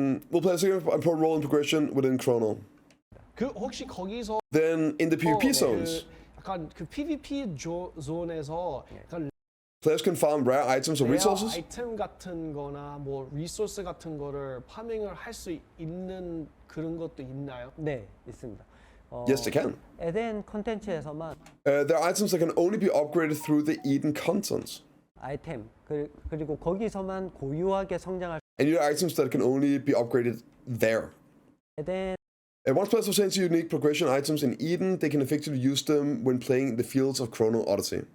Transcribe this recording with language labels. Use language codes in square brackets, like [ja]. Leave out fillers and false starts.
[en] We'll play a significant important role in progression within Chrono. [ko] 그 혹시 거기서 [en] Then in the PvP zones, [ko] 약간 그 PvP 존에서 약간 [en] players can farm rare items or [ko] 레어 [en] resources. [ko] 아이템 같은 거나 뭐 리소스 같은 거를 파밍을 할 수 있는 그런 것도 있나요? 네, 있습니다. [en] Yes, they can. [ko] 에덴 컨텐츠에서만 [en] There are items that can only be upgraded through the Eden content. [ko] 아이템 그리고 거기서만 고유하게 성장할 [en] And you have items that can only be upgraded there. [ko] 에덴 [en] And once players obtain unique progression items in Eden, they can effectively use them when playing the fields of Chrono Odyssey.